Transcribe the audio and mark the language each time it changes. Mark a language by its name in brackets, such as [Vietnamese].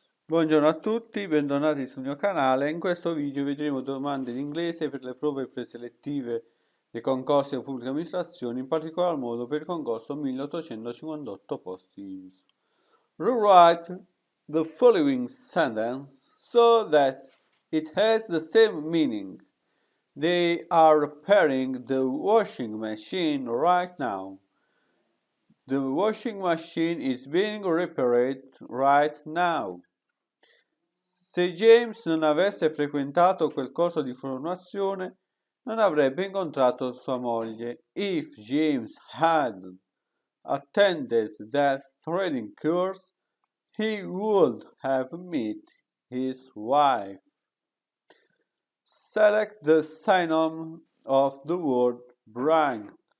[Italian] Buongiorno a tutti, bentornati sul mio canale. In questo video vedremo domande in inglese per le prove preselettive dei concorsi di pubblica amministrazione, in particolar modo per il concorso 1858 posti INPS. [English] Rewrite the following sentence so that it has the same meaning. They are repairing the washing machine right now. The washing machine is being repaired right now. [Italian] Se James non avesse frequentato quel corso di formazione, non avrebbe incontrato sua moglie. [English] If James had attended that threading course, he would have met his wife. Select the synonym of the word brilliant.